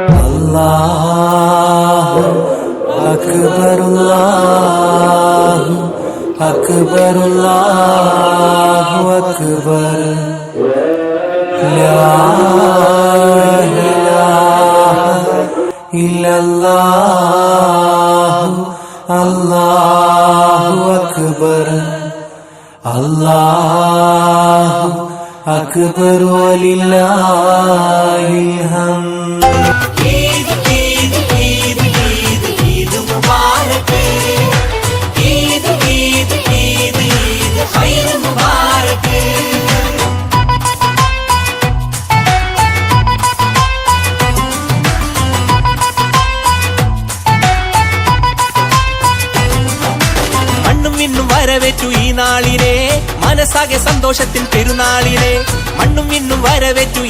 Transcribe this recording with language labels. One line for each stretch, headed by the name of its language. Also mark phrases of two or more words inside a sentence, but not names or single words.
Arabic: الله أكبر الله أكبر الله أكبر لا إله إلا الله الله أكبر الله أكبر ولله الحمد عيد عيد عيد عيد عيد مبارك عيد عيد عيد عيد خير مبارك മണ്ണും
Malayalam: വിണ്ണും വരവേറ്റു ഈ നാളിനെ മനസ്സാകെ സന്തോഷത്തിൻ പെരുന്നാളിനെ മണ്ണും വിണ്ണും വരവേറ്റു